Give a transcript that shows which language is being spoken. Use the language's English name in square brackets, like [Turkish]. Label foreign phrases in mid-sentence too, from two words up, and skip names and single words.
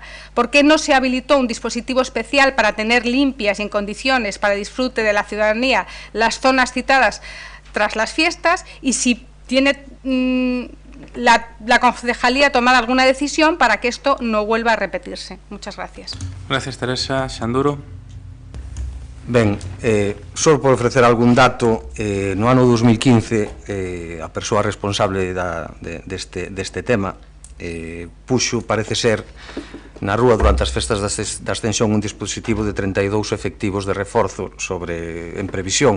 [Spanish] ¿Por qué no se habilitó un dispositivo especial para tener limpias y en condiciones para disfrute de la ciudadanía las zonas citadas tras las fiestas? Y si tiene la concejalía tomado alguna decisión para que esto no vuelva a repetirse. Muchas gracias. Gracias, Teresa. [Galician] Xanduro. Ben, só por ofrecer algún dato, no ano 2015 a persoa responsable deste tema puxo, parece ser, na rúa durante as festas da Ascensión un dispositivo de 32 efectivos de reforzo en previsión.